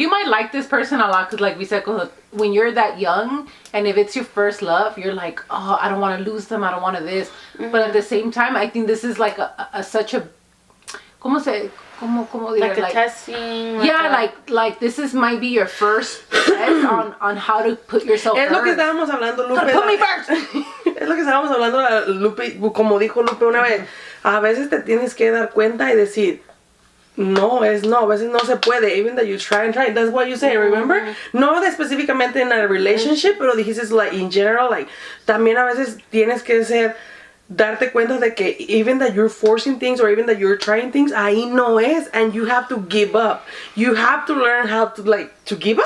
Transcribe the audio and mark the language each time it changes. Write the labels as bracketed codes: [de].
[en] You might like this person a lot because, like we said, when you're that young, and if it's your first love, you're like, oh, I don't want to lose them. I don't want to this. But at the same time, I think this is like such a, like a testing. Like this might be your first test on how to put yourself first. [es] Es lo que estábamos hablando, Lupe. [en] Put me first. [es] Es lo que estábamos hablando, Lupe, como dijo Lupe una vez. A veces te tienes que dar cuenta y decir, no, a veces no se puede, even that you try and try. [en] That's what you say, remember? No específicamente en a relationship, pero dijiste like in general, like también a veces tienes que darte cuenta de que even that you're forcing things or even that you're trying things, ahí no es, and you have to give up. You have to learn how to to give up.